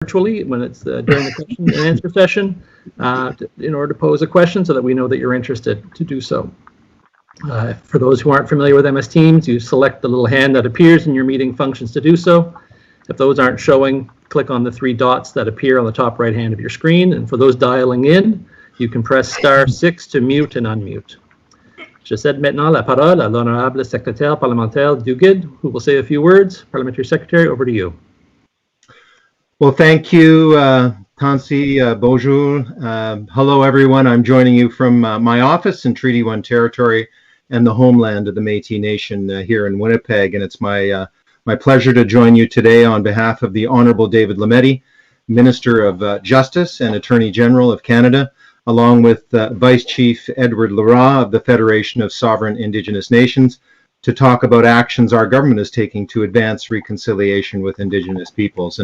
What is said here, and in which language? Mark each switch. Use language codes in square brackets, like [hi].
[en] virtually when it's during the question and answer session in order to pose a question so that we know that you're interested to do so. For those who aren't familiar with MS Teams, you select the little hand that appears in your meeting functions to do so. If those aren't showing, click on the 3 dots that appear on the top right hand of your screen. And for those dialing in, you can press *6 to mute and unmute. [fr] Je cède maintenant la parole à l'honorable secrétaire parlementaire Duguid, [en] who will say a few words. Parliamentary Secretary, over to you. Well, thank you, Tansi. Bonjour. Hello, everyone. I'm joining you from my office in Treaty 1 territory and the homeland of the Métis Nation here in Winnipeg. And it's my pleasure to join you today on behalf of the Honorable David Lametti, Minister of Justice and Attorney General of Canada, along with Vice Chief Edward Leroy of the Federation of Sovereign Indigenous Nations, to talk about actions our government is taking to advance reconciliation with Indigenous peoples.